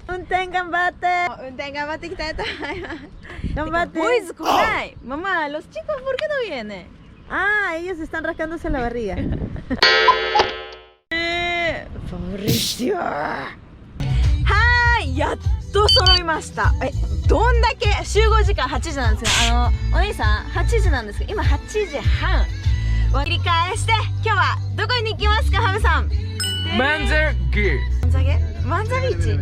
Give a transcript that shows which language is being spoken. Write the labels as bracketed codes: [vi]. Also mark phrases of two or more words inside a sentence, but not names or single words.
[ja] 転頑張って。運転頑張っていきたいと思います。頑張って。 [es] Boys, corre. Mamá, los chicos, ¿por qué no vienen? Ah, ellos están rascándose la barriga. Pobrecillo. [ja] はい、やっと揃いました。どんだけ集合時間8時なんですよ。お兄さん8時なんですけど、今8時半。切り返して、今日はどこに行きますか、ハムさん。万座毛。万座ビーチ。